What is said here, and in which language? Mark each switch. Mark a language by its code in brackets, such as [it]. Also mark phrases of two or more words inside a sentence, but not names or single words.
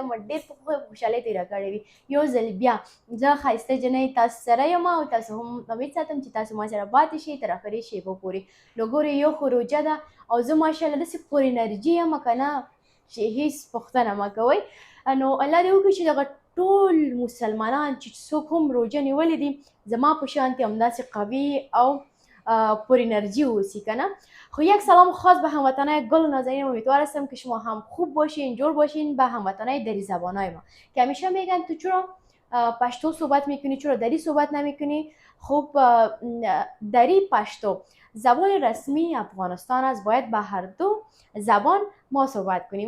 [ps] دمه ډېر په خوشحالۍ تېره کړې وي یو ځل بیا زه ښایسته جنۍ تاسو سره یم او تاسو هم امید ساتم چې تاسو ما سره پاتې شئ تر اخري شېبو پورې نو ګورئ یو خو روژه ده او زه ماشاءالله داسې پر انرژي یم که نه چې هېڅ پوښتنه مه کوئ نو الله دې وکړي چې دغه ټول مسلمانان چې څوک هم روژه نیولې دي زما په شانتې همداسې قوي او پر انرژی اوسی کنه. [fa] خب یک سلام خاص به هموطنای گل نازنین امیدوار هستم که شما هم خوب باشین جور باشین به هموطنای دری زبانای ما که همیشه میگن تو چرا پشتو صحبت میکنی چرا دری صحبت نمیکنی. خب دری پشتو زبان رسمی افغانستان است باید به هر دو زبان ما صحبت کنیم.